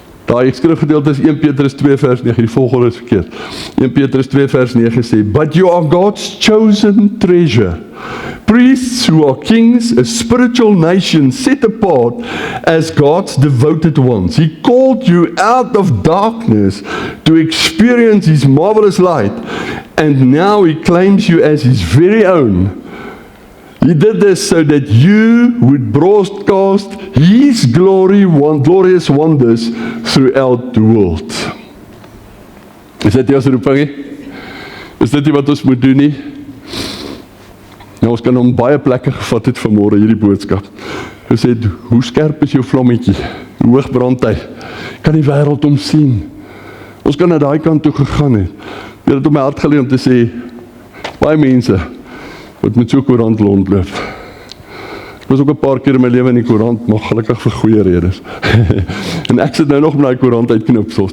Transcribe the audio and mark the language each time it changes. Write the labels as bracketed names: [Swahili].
[Afrikaans] Daai skrifgedeelte is 1 Petrus 2 vers 9, die volgende is verkeerd. 1 Petrus 2 vers 9 sê, [English] but you are God's chosen treasure, priests who are kings, a spiritual nation set apart as God's devoted ones. He called you out of darkness to experience His marvelous light, and now He claims you as His very own. He did this so that you would broadcast His glorious wonders throughout the world. [Afrikaans] Is dit jou roeping? Is dit wat ons moet doen nie? Nou, ons kan hom baie plekke gevat het vanmôre hierdie boodskap. Hy sê, hoe skerp is jou vlammetjie? Hoe hoog brand hy? Kan die wêreld hom sien? Ons kan na daai kant toe gegaan het. Dit het op my hart gelê om te sê, baie mense wat met so 'n koerant rondloop. Ek was ook 'n paar keer in my lewe in die koerant, maar gelukkig vir goeie redes. En ek sit nou nog met daai koerant uitknipsels.